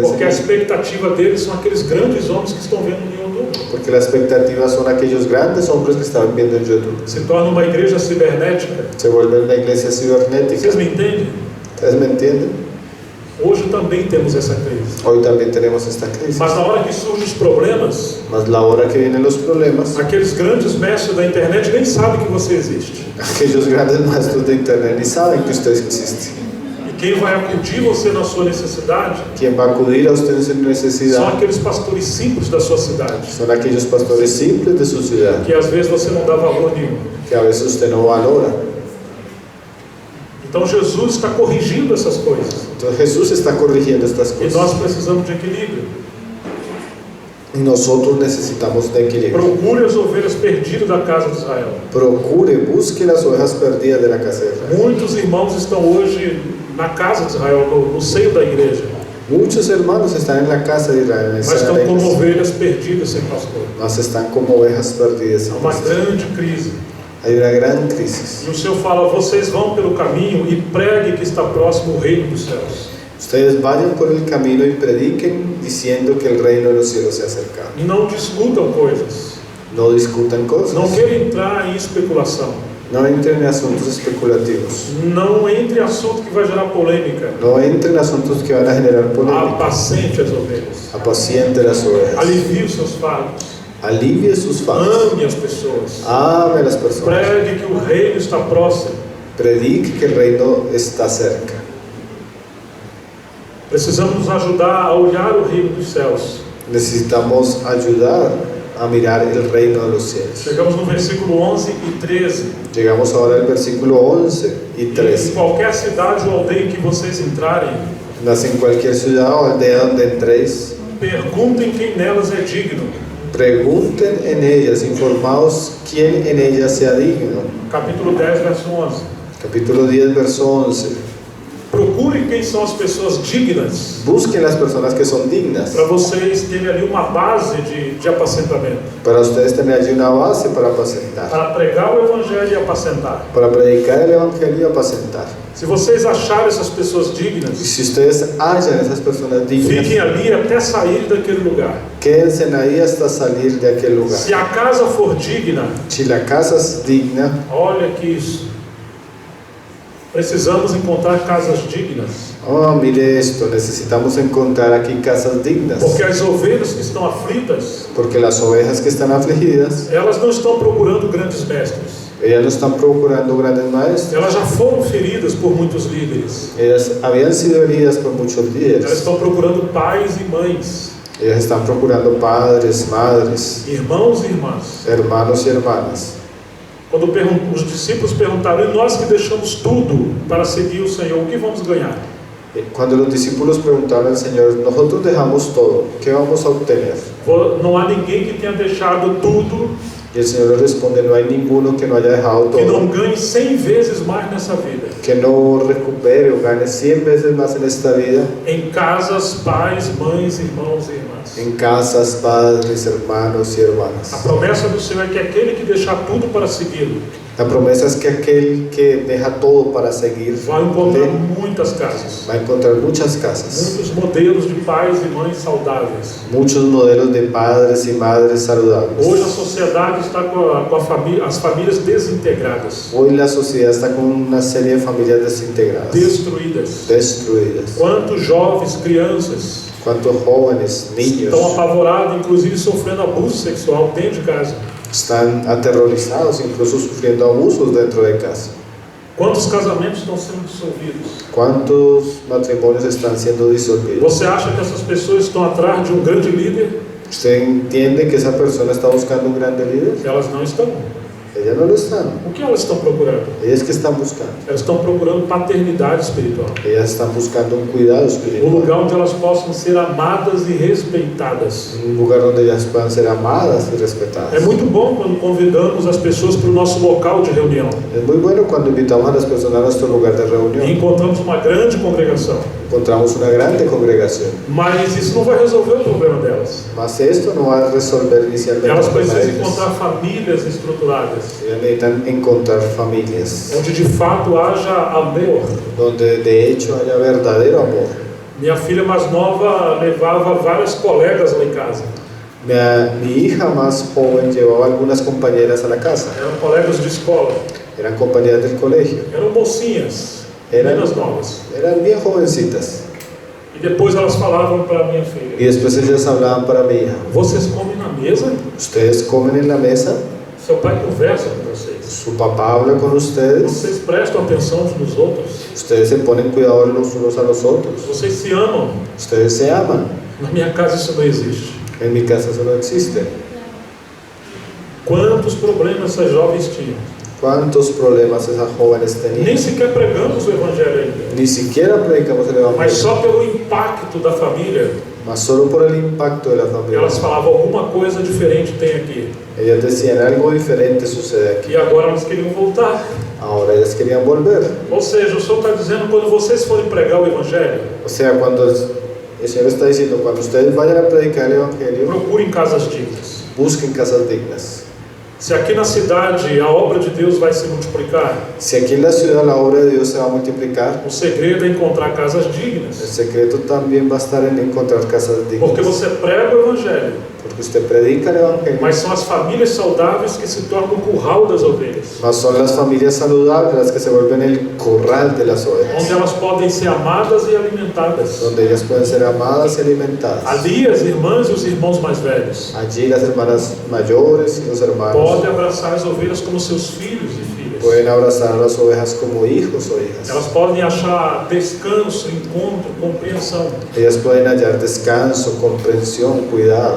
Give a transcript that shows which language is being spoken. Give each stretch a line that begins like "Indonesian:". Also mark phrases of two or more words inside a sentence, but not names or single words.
Portuguese: porque a
Spanish: enseñando,
Portuguese: expectativa deles são aqueles grandes homens que estão vendo no YouTube.
Spanish: porque la expectativa son aquellos grandes hombres que están viendo en YouTube.
Portuguese: Se torna uma igreja cibernética.
Spanish: Se vuelve una iglesia cibernética.
Portuguese: Vocês me entendem?
Spanish: ¿Ustedes me entienden?
Portuguese: Hoje também temos essa crise.
Spanish: Hoy también tenemos esta crisis.
Portuguese: Mas na hora que surgem os problemas,
Spanish: Mas la hora que vienen los problemas,
Portuguese: aqueles grandes mestres da internet nem sabem que você existe.
Spanish: aquellos grandes maestros de internet ni saben que usted existe.
Portuguese: E quem vai acudir você na sua necessidade
Spanish: Quien va a acudir a usted en su
Portuguese: são
Spanish: necesidad
Portuguese: aqueles pastores simples da sua cidade,
Spanish: son aquellos pastores simples de su ciudad,
Portuguese: que às vezes você não dá valor nenhum.
Spanish: que a veces usted no valora.
Portuguese: Então Jesus está corrigindo essas coisas.
Spanish: Entonces Jesús está corrigiendo estas
Portuguese: E nós
Spanish: cosas.
Portuguese: precisamos de equilíbrio.
Spanish: Y nosotros necesitamos de equilibrio.
Portuguese: Procure as ovelhas perdidas da casa de Israel.
Spanish: Procure, busque las ovejas perdidas de la casa de Israel.
Portuguese: Muitos irmãos estão hoje na casa de Israel, no seio da igreja,
Spanish: Muchos hermanos están en la casa de Israel, mas están
Portuguese: estão
Spanish: en la
Portuguese: como
Spanish: iglesia,
Portuguese: ovelhas perdidas sem pastor.
Spanish: mas están como ovejas perdidas.
Portuguese: É uma grande crise.
Spanish: Hay una gran crisis.
Portuguese: E o Senhor fala: vocês vão pelo caminho e pregue que está próximo o reino dos céus.
Spanish: Ustedes vayan por el camino y prediquen diciendo que el reino de los cielos se ha acercado.
Portuguese: Não discutam coisas.
Spanish: No discutan cosas.
Portuguese: Não queiram entrar em especulação.
Spanish: No entren en asuntos especulativos.
Portuguese: Não entre em assunto que vai gerar polêmica.
Spanish: No entren en asuntos que van a generar polémica.
Portuguese: Apacente as ovelhas.
Spanish: Apaciente las ovejas.
Portuguese: Alivie os seus fardos.
Spanish: Alivie sus faltas.
Portuguese: Ame as pessoas.
Spanish: Ame a las personas.
Portuguese: Pregue que o reino está próximo.
Spanish: Predique que el reino está cerca.
Portuguese: Precisamos nos ajudar a olhar o reino dos céus.
Spanish: Necesitamos ayudar a mirar el reino de los cielos.
Portuguese: Chegamos no versículo 11 e 13.
Spanish: Llegamos ahora al versículo 11 y
Portuguese: Em
Spanish: 13.
Portuguese: qualquer cidade ou aldeia em que vocês entrarem,
Spanish: Nace en cualquier ciudad o aldea donde entréis,
Portuguese: perguntem quem nelas é digno,
Spanish: pregunten en ellas, informaos quién en ellas sea digno.
Portuguese: Capítulo 10, verso 11.
Spanish: Capítulo 10, verso 11.
Portuguese: Procurem quem são as pessoas dignas,
Spanish: Busquen las personas que son dignas,
Portuguese: para vocês terem ali uma base de apacentamento,
Spanish: para ustedes tener allí una base para apacentar,
Portuguese: para pregar o evangelho e apacentar.
Spanish: para predicar el evangelio y apacentar.
Portuguese: Se vocês acharem essas pessoas
Spanish: Y
Portuguese: dignas,
Spanish: si ustedes hallan esas personas dignas,
Portuguese: fiquem ali até sair daquele lugar.
Spanish: quédense ahí hasta salir de aquel lugar.
Portuguese: Se a casa for digna,
Spanish: Si la casa es digna,
Portuguese: olha que isso. Precisamos encontrar casas dignas,
Spanish: oh, mire esto, necesitamos encontrar aquí casas dignas,
Portuguese: porque as ovelhas que estão aflitas,
Spanish: porque las ovejas que están afligidas,
Portuguese: elas não estão procurando grandes mestres.
Spanish: ellas no están procurando grandes maestros,
Portuguese: Elas já foram feridas por muitos líderes.
Spanish: ellas habían sido heridas por muchos
Portuguese: Elas
Spanish: líderes,
Portuguese: estão procurando pais e mães,
Spanish: ellas están procurando padres, madres,
Portuguese: irmãos e irmãs.
Spanish: hermanos y hermanas.
Portuguese: Quando os discípulos perguntaram, e nós que deixamos tudo para seguir o Senhor, o que vamos ganhar?
Spanish: Cuando los discípulos preguntaron al Señor, nosotros dejamos todo, ¿qué vamos a obtener?
Portuguese: Não há ninguém que tenha deixado tudo
Spanish: Y el Señor le responde, no hay ninguno que no haya dejado
Portuguese: que não
Spanish: todo,
Portuguese: ganhe 100 vezes mais nessa vida.
Spanish: que no recupere o gane 100 veces más en esta vida,
Portuguese: Em casas, pais, mães, irmãos e irmãs.
Spanish: en casas, padres, hermanos y
Portuguese: A
Spanish: hermanas.
Portuguese: promessa do Senhor é que aquele que deixar tudo para segui-lo
Spanish: La promesa es que aquel que deja todo para seguir
Portuguese: vai encontrar muitas casas,
Spanish: va a encontrar muchas casas,
Portuguese: muitos modelos de pais e mães saudáveis.
Spanish: muchos modelos de padres y madres saludables.
Portuguese: Hoje a sociedade está com a família, as famílias desintegradas,
Spanish: Hoy la sociedad está con una serie de familias desintegradas,
Portuguese: destruídas.
Spanish: destruidas.
Portuguese: Quantos jovens, crianças
Spanish: Cuántos jóvenes, niños
Portuguese: estão apavorados, inclusive sofrendo abuso sexual dentro de casa.
Spanish: están aterrorizados, incluso sufriendo abusos dentro de casa.
Portuguese: Quantos casamentos estão sendo dissolvidos?
Spanish: ¿Cuántos matrimonios están siendo disolvidos?
Portuguese: Você acha que essas pessoas estão atrás de um grande líder?
Spanish: ¿Usted entiende que esa persona está buscando un grande líder?
Portuguese: Elas não estão.
Spanish: Ellas no lo están.
Portuguese: O que elas estão procurando?
Spanish: Ellas que están buscando.
Portuguese: Elas estão procurando paternidade espiritual.
Spanish: Ellas están buscando un cuidado
Portuguese: Um
Spanish: espiritual.
Portuguese: lugar onde elas possam ser amadas e respeitadas.
Spanish: Un lugar donde ellas puedan ser amadas y respetadas.
Portuguese: É muito bom quando convidamos as pessoas para o nosso local de reunião
Spanish: Es muy bueno cuando invitamos a las personas a nuestro lugar de
Portuguese: e
Spanish: reunión.
Portuguese: encontramos uma grande congregação.
Spanish: Encontramos una grande congregación.
Portuguese: Mas isso não vai resolver o problema delas.
Spanish: Mas esto no va a resolver inicialmente
Portuguese: Elas
Spanish: el problema de
Portuguese: precisam
Spanish: ellas.
Portuguese: encontrar famílias estruturadas,
Spanish: Ellas necesitan encontrar familias
Portuguese: onde de fato haja amor.
Spanish: donde de hecho haya verdadero amor.
Portuguese: Minha filha mais nova levava várias colegas lá em casa.
Spanish: Mi hija más joven llevaba algunas compañeras a la casa.
Portuguese: Eram colegas de escola.
Spanish: Eran compañeras del colegio.
Portuguese: Eram mocinhas, Eram- meninas novas.
Spanish: Eran bien jovencitas.
Portuguese: E depois elas falavam para minha
Spanish: Y
Portuguese: filha:
Spanish: después ellas hablaban para mi hija.
Portuguese: vocês comem na mesa?
Spanish: Ustedes comen en la mesa,
Portuguese: Seu pai conversa com vocês.
Spanish: su papá habla con ustedes,
Portuguese: Vocês prestam atenção uns nos outros.
Spanish: ustedes se ponen cuidado los unos a los otros.
Portuguese: Vocês se amam.
Spanish: Ustedes se aman.
Portuguese: Na minha casa isso não existe.
Spanish: En mi casa eso no existe.
Portuguese: Quantos problemas essas jovens tinham?
Spanish: ¿Cuántos problemas esas jóvenes
Portuguese: Nem
Spanish: tenían?
Portuguese: sequer pregamos o evangelho ainda.
Spanish: Ni siquiera predicamos el
Portuguese: Mas
Spanish: evangelio,
Portuguese: só pelo impacto da família,
Spanish: mas solo por el impacto de la familia.
Portuguese: elas falavam alguma coisa diferente tem aqui.
Spanish: Ellas decían algo diferente sucede aquí.
Portuguese: E agora elas queriam voltar.
Spanish: Ahora ellas querían volver.
Portuguese: Ou seja, o Senhor está dizendo, quando vocês forem pregar o evangelho,
Spanish: O sea, cuando el Señor está diciendo, cuando ustedes vayan a predicar el evangelio,
Portuguese: procurem casas dignas.
Spanish: busquen casas dignas.
Portuguese: Se aqui na cidade a obra de Deus vai se multiplicar,
Spanish: Si aquí en la ciudad la obra de Dios se va a multiplicar,
Portuguese: o segredo é encontrar casas
Spanish: el
Portuguese: dignas.
Spanish: secreto también va a estar en encontrar casas
Portuguese: Porque
Spanish: dignas.
Portuguese: você prega o evangelho,
Spanish: Porque usted predica el evangelio,
Portuguese: mas são as famílias saudáveis que se tornam o curral das ovelhas,
Spanish: mas son las familias saludables las que se vuelven el corral de las ovejas,
Portuguese: onde elas podem ser amadas e alimentadas.
Spanish: donde ellas pueden ser amadas y alimentadas.
Portuguese: Ali as irmãs e os irmãos mais velhos
Spanish: Allí las hermanas mayores y los hermanos
Portuguese: podem abraçar as ovelhas como seus filhos e filhas.
Spanish: pueden abrazar a las ovejas como hijos o hijas.
Portuguese: Elas podem achar descanso, encontro, compreensão.
Spanish: Ellas pueden hallar descanso, comprensión, cuidado.